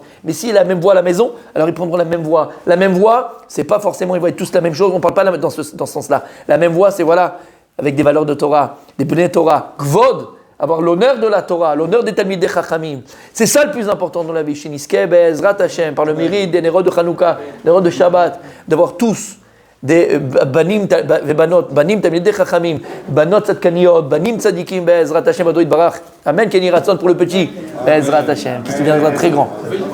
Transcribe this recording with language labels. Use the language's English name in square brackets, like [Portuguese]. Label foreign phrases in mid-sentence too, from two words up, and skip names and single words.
[French] Mais s'il a la même voix à la maison, alors ils prendront la même voix. La même voix, c'est pas forcément ils vont être tous la même chose, on parle pas dans ce sens-là. La même voix, c'est voilà, avec des valeurs de Torah, des [Hebrew] בני תורה, [French] Kvod, avoir l'honneur de la Torah, l'honneur des [Hebrew] תלמידי חכמים. [French] C'est ça le plus important dans la vie. [Hebrew] שנזכה בעזרת השם, [French] par le mérite des nérotes de Hanouka, des nérotes de Shabbat, d'avoir tous des [Hebrew] בנים בנים תלמידי חכמים, בנות צדקניות, בנים צדיקים בעזרת השם, אדוני ברך. אמן, כן רצון [French] pour le petit [Hebrew] בעזרת השם, [French] qui se deviendra très grand.